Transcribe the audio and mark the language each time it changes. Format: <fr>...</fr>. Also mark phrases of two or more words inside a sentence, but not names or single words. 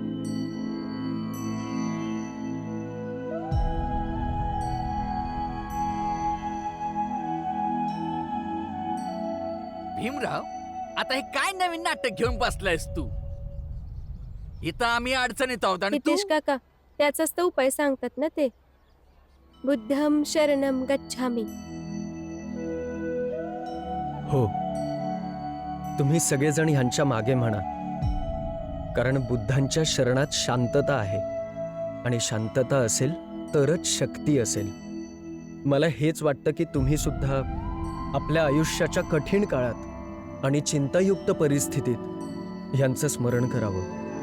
<mr>भीमराव, आता हे काय नवीन नाटक घेऊन बसलायस तू? इथं आम्ही अडचणीत आहोत आणि तू हितेश काका त्याचाच तर उपाय सांगतात ना ते.</mr> <pi>बुद्धम शरणम गच्छामी.</pi> <mr>हो, तुम्ही सगळेजण ह्यांच्या मागे म्हणा. कारण बुद्धांच्या शरणात शांतता आहे. आणि शांतता असेल तरच शक्ती असेल. मला हेच वाटतं की तुम्ही सुद्धा आपल्या आयुष्याच्या कठीण काळात आणि चिंतायुक्त परिस्थितीत ह्यांचं स्मरण करावं.</mr>